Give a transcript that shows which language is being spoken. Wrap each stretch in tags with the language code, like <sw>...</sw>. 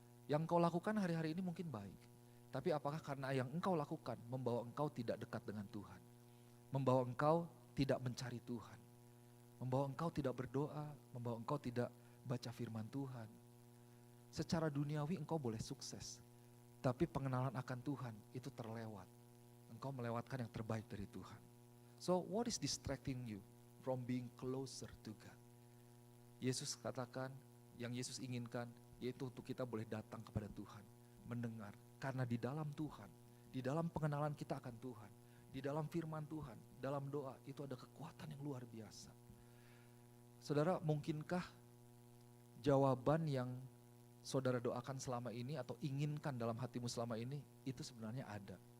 <id>Yang engkau lakukan hari-hari ini mungkin baik. Tapi apakah karena yang engkau lakukan membawa engkau tidak dekat dengan Tuhan? Membawa engkau tidak mencari Tuhan? membawa engkau tidak berdoa, membawa engkau tidak baca firman Tuhan. Secara duniawi engkau boleh sukses, tapi pengenalan akan Tuhan itu terlewat. Engkau melewatkan yang terbaik dari Tuhan.</id> <en>So what is distracting you from being closer to God?</en> <id>Yesus katakan, yang Yesus inginkan yaitu untuk kita boleh datang kepada Tuhan, mendengar. Karena di dalam Tuhan, di dalam pengenalan kita akan Tuhan, di dalam firman Tuhan, dalam doa itu ada kekuatan yang luar biasa. Saudara, mungkinkah jawaban yang saudara doakan selama ini atau inginkan dalam hatimu selama ini itu sebenarnya ada.</id>